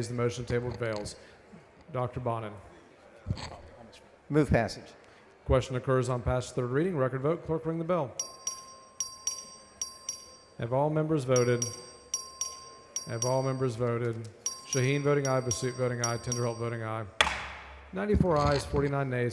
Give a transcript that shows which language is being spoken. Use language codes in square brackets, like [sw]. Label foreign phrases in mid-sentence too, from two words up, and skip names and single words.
[en] The motion to table fails. Dr. Bonin. Move passage. Question occurs on passage third reading. Record vote. Clerk, ring the bell. Have all members voted? Have all members voted? Shaheen voting aye, Vasut voting aye, Tinderholt voting aye. 94 ayes, 49 nays.